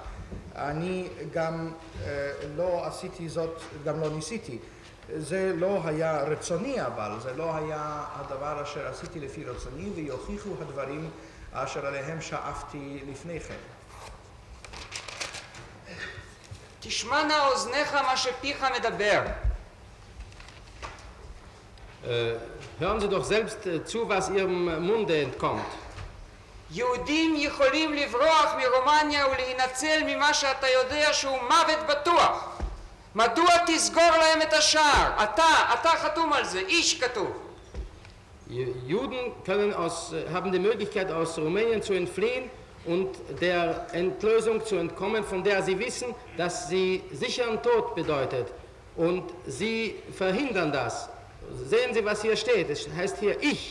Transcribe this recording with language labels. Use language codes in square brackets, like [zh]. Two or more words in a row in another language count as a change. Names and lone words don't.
[he] אני גם לא עשיתי זאת, גם לא ניסיתי. זה לא היה רצוני, אבל זה לא היה הדבר אשר עשיתי לפי רצוני, ויוכיחו הדברים אשר עליהם שאפתי לפני כן. תשמענה אוזניך מה שפיך מדבר. [de] Hören Sie doch selbst zu, was Ihrem Munde entkommt. [he] יהודים יכולים לברוח מרומניה ולהינצל ממה שאתה יודע שהוא מוות בטוח. מדוע תסגור להם את השער? אתה חתום על זה, איש כתוב. [de] Juden haben die Möglichkeit, aus Rumänien zu entfliehen und der Endlösung zu entkommen, von der sie wissen, dass sie sicheren Tod bedeutet. Und sie verhindern das. Sehen Sie, was hier steht. Es heißt hier ich.